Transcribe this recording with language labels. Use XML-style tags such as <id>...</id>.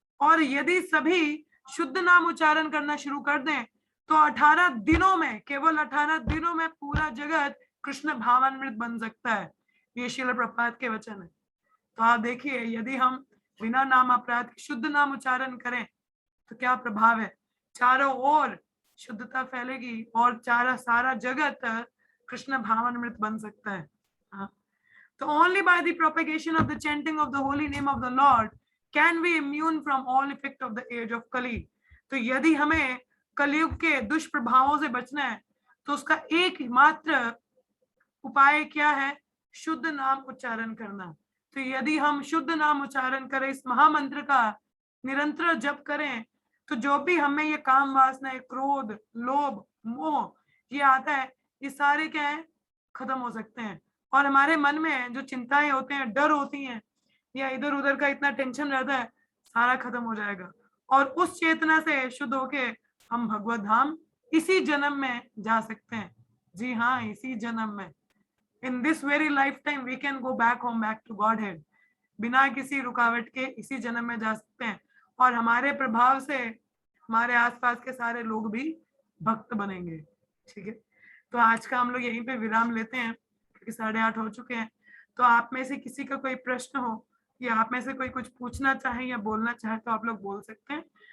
<hi>और यदि सभी शुद्ध नाम उच्चारण करना शुरू कर दें, तो 18 दिनों में, केवल 18 दिनों में पूरा जगत कृष्ण भावान्वित बन सकता है। ये श्रील प्रभुपाद के वचन है। तो आप देखिए, यदि हम बिना नाम अपराध के शुद्ध नाम उच्चारण करें, तो क्या प्रभाव है? चारों ओर शुद्धता फैलेगी और सारा जगत कृष्ण भावान्वित बन सकता है। हाँ, तो</hi> <en>only by the propagation of the chanting of the holy name of the Lord can we immune from all effect of the age of Kali।</en> <hi>तो यदि हमें कलयुग के दुष्प्रभावों से बचना है, तो उसका एकमात्र उपाय क्या है? शुद्ध नाम उच्चारण करना। तो यदि हम शुद्ध नाम उच्चारण करें, इस महामंत्र का निरंतर जप करें, तो जो भी हमें ये काम वासना, क्रोध, लोभ, मोह ये आता है, ये सारे क्या है? खत्म हो सकते हैं। और हमारे मन में जो चिंताएं होते हैं, डर होती हैं, या इधर उधर का इतना टेंशन रहता है, सारा खत्म हो जाएगा। और उस चेतना से शुद्ध होके हम भगवत धाम इसी जन्म में जा सकते हैं। जी हाँ, इसी जन्म में,</hi> <en>in this very lifetime we can go back home, back to Godhead।</en> <hi>बिना किसी रुकावट के इसी जन्म में जा सकते हैं, और हमारे प्रभाव से हमारे आसपास के सारे लोग भी भक्त बनेंगे। ठीक है, तो आज का हम लोग यहीं पे विराम लेते हैं, क्योंकि 8:30 हो चुके हैं। तो आप में से किसी का कोई प्रश्न हो, या आप में से कोई कुछ पूछना चाहे या बोलना चाहे, तो आप लोग बोल सकते हैं।</hi>